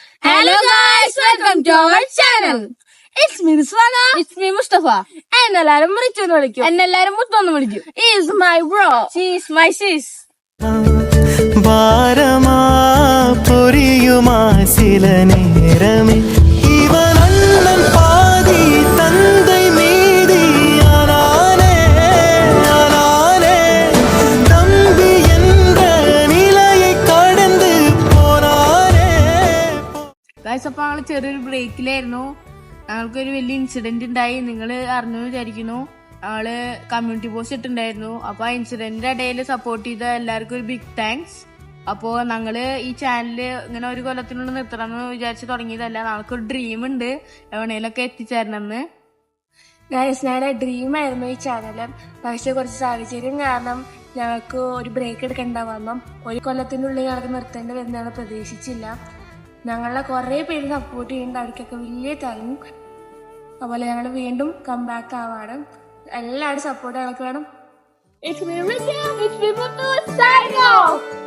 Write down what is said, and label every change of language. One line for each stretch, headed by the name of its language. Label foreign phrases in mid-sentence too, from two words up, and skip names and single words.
English: Hello guys, welcome to our channel. It's me Rizwana. It's me Mustafa.
Malayalam: എന്നെല്ലാരും വിളിച്ചെന്ന് വിളിക്കും. എന്നെല്ലാരും മുത്തൊന്ന് വിളിക്കും.
English: He is my bro. She is my sis.
Tamil: பாரமா பொரியுமா சில நேரமே இவனண்ணன் பாதி തந்தை மீதி ஆனானே ஆனானே தம்பி என்ற நிலையை கடந்து போனானே.
Malayalam: ഗൈസ്, അപ്പൊ ഞങ്ങൾ ചെറിയൊരു ബ്രേക്കിലായിരുന്നു. ഞങ്ങൾക്കൊരു വലിയ ഇൻസിഡന്റ് ഉണ്ടായി. നിങ്ങൾ അറിഞ്ഞു വിചാരിക്കുന്നു. ഞങ്ങള്
English: community post
Malayalam: ഇട്ടുണ്ടായിരുന്നു. അപ്പൊ ആ ഇൻസിഡന്റിന്റെ ഇടയിൽ സപ്പോർട്ട് ചെയ്ത എല്ലാവർക്കും ഒരു
English: big thanks.
Malayalam: അപ്പോ ഞങ്ങള് ഈ ചാനല് ഇങ്ങനെ ഒരു കൊല്ലത്തിനുള്ളിൽ നിർത്തണം എന്ന് വിചാരിച്ച് തുടങ്ങിയതല്ല. ഞങ്ങൾക്കൊരു ഡ്രീം ഉണ്ട്, എവിടെയെങ്കിലൊക്കെ എത്തിച്ചേരണമെന്ന്. ഗൈസ്, ഞങ്ങളുടെ ഡ്രീം ആയിരുന്നു ഈ ചാനല്. പക്ഷെ കുറച്ച് സാഹചര്യം കാരണം ഞങ്ങൾക്ക് ഒരു ബ്രേക്ക് എടുക്കേണ്ട വന്നു. ഒരു കൊല്ലത്തിനുള്ളിൽ ഞങ്ങൾക്ക് നിർത്തേണ്ടി വരുന്ന ഞങ്ങൾ പ്രതീക്ഷിച്ചില്ല. ഞങ്ങളെ കുറേ പേര് സപ്പോർട്ട് ചെയ്യുന്നുണ്ട്, അവർക്കൊക്കെ വലിയ താങ്ക്സ്. അതുപോലെ ഞങ്ങൾ വീണ്ടും കംബാക്ക് ആവാണ്. എല്ലാവരും സപ്പോർട്ട് ഞങ്ങൾക്ക് വേണം.
English: It's me Ricky, it's me Muthu, sign off.